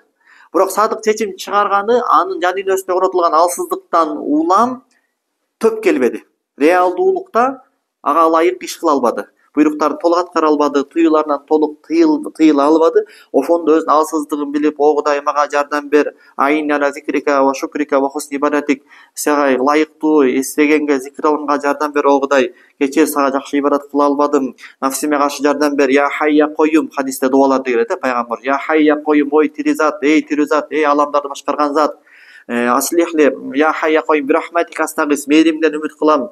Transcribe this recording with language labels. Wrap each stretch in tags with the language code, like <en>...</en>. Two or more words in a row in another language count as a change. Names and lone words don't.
<ky>Бирок садык чечим чыгарганы анын жан дүйнөсүндө орнотулган алсыздыктан улам төп келбеди. Реалдуулукта ага ылайык иш кыла албады. Буйруктарын толук аткара албады, тыйыларынан толук тыйыла албады. Ошондо өзүнүн алсыздыгын билип, о Кудай мага жардам бер.</ky> <ar>أعني على ذكرك وشكرك وحسن عبادتك.</ar> <ky>Сага ылайыктуу эстегенге, зикир алганга жардам бер, о Кудай. Кечээ сага жакшы ибадат кыла албадым. Нафсиме каршы жардам бер.</ky> <ar>يا حي يا قيوم</ar> <ky>хадисте дуаларда келет, пайгамбар.</ky> <ar>يا حي يا قيوم,</ar> <ky>ой тирүү зат, эй аламдарды башкарган зат.</ky> <ar>أصلح لي يا حي يا قيوم برحمتك أستغيث,</ar> <ky>мээримден үмүт кылам.</ky>